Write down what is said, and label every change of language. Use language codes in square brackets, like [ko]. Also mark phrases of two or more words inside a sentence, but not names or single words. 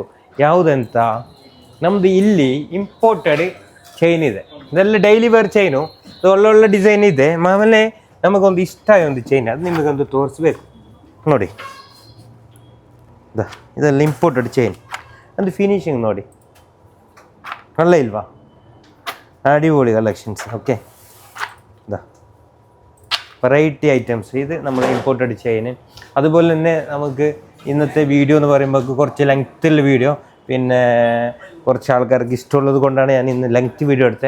[kn] ಯಾವುದಂತ, ನಮ್ಮದು ಇಲ್ಲಿ [en] imported chain [kn] ಇದೆ. ಇದೆಲ್ಲ [en] daily wear chain, [kn] ಒಳ್ಳೊಳ್ಳೆ ಡಿಸೈನ್ ಇದೆ. ಆಮೇಲೆ ನಮಗೊಂದು ಇಷ್ಟ ಒಂದು ಚೈನ್, ಅದು ನಿಮಗೊಂದು ತೋರಿಸ್ಬೇಕು. ನೋಡಿ ಇದೆಲ್ಲ [en] imported chain, [kn] ಒಂದು ಫಿನಿಶಿಂಗ್ ನೋಡಿ, ಒಳ್ಳೆ ಇಲ್ವಾ? [ml] അടിപൊളി കളക്ഷൻസ്. ഓക്കെ, ഇതാ [en] variety items. [ml] ഇത് നമ്മൾ [en] imported chain. [ml] അതുപോലെ തന്നെ നമുക്ക് ഇന്നത്തെ വീഡിയോ എന്ന് പറയുമ്പോൾ കുറച്ച് ലെങ്ത്തുള്ള വീഡിയോ, പിന്നെ കുറച്ച് ആൾക്കാർക്ക് ഇഷ്ടമുള്ളത് കൊണ്ടാണ് ഞാൻ ഇന്ന് [en] length video [ml] എടുത്തത്.